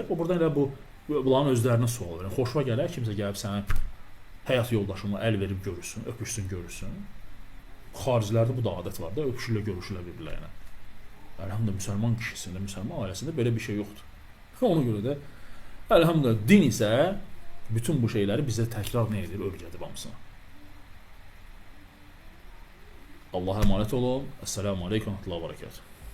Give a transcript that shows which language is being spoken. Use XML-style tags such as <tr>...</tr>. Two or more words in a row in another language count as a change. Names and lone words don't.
<az>O burada elə bunların özlərinə sual verir. Xoşuna gələr kimsə gəlib sənin həyat yoldaşına əl verib görüşsün, öpüşsün, görüşsün. Xaricilərdə bu da adət var da, öpüşürlər, görüşürlər bir-birlərinə. Əlhamdülillah müsəlman kişisində, müsəlman ailəsində belə bir şey yoxdur. Ona görə də əlhamdülillah din isə bütün bu şeyləri bizə təkrar nə edir? Öyrədib hamısını.</az> <tr>Allah'a emanet olun.</tr> <ar>السلام عليكم ورحمة الله وبركاته.</ar>